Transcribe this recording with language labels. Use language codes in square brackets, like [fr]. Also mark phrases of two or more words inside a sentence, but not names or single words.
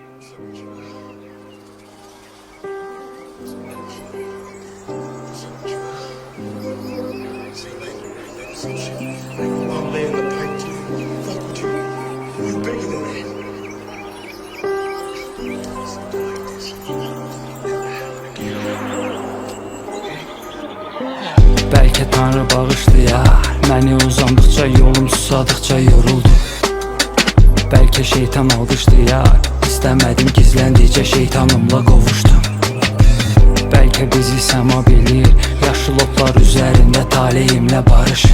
[en] I'm laying the pipe to you. Fuck with you. You bigger than me. Something like this never happened again. [az] Bəlkə Tanrı bağışlayar məni uzandıqca, yolum susadıqca yoruldum. Bəlkə şeytan alqışlayar, istəmədim gizləndikcə şeytanımla qovuşdum. Bəlkə bizi səma bilir, yaşıl otlar üzərində taleyimlə barışım.